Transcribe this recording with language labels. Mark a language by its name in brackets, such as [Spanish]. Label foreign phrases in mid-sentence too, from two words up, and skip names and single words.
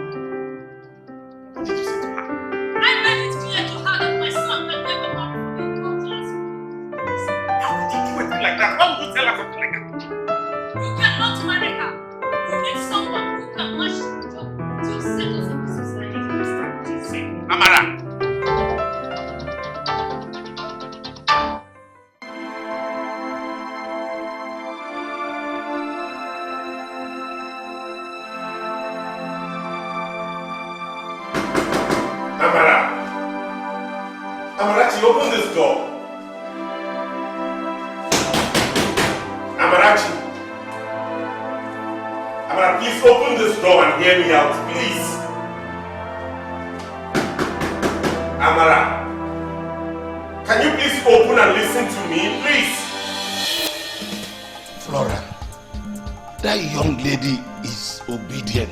[English] What did you say to her? I made it clear to her that my son can never marry from a low class family. How would you do a thing like that? Why would you tell her something like that? You cannot marry her. You need someone who can match your job with your status in the society. Amara! Amara! Amarachi, open this door! Amarachi! Amara, please open this door and hear me out, please! Amara! Can you please open and listen to me, please? Flora, that young lady is obedient.